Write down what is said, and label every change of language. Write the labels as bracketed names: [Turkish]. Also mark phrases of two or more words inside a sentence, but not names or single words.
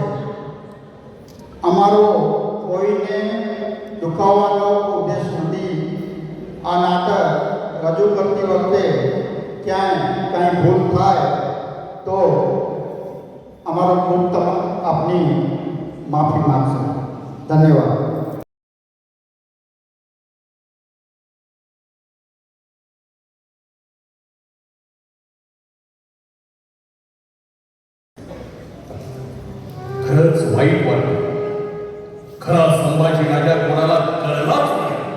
[Gujarati] અમારો કોઈને દુખાવવાનો ઉદ્દેશ નથી. આ નાટક રજૂ કરતી વખતે ક્યાંય કાંઈ ભૂલ થાય તો અમારો ખૂબ આપની માફી માગશે. ધન્યવાદ. [Marathi] खरंच वाईट वाटलं. खरा संभाजी राजा कोणाला कळलाच नाही.